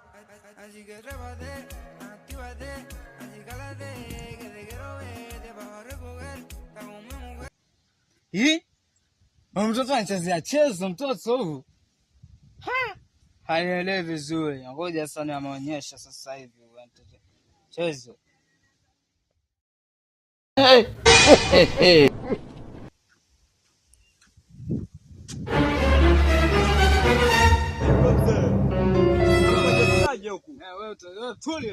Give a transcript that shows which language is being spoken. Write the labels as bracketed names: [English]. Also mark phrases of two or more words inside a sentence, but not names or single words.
[Spanish] Así que trépate, actívate, así cálate, que te quiero ver, te vas a recoger, está con mi mujer. [Swahili] Hii? Mtoto anachezea chezo mtoto huu. Hanielewi vizuri. Ngoja sana ameonyesha sasa hivi mtoto. Chezo. Hey. Hey. Wewe tulia.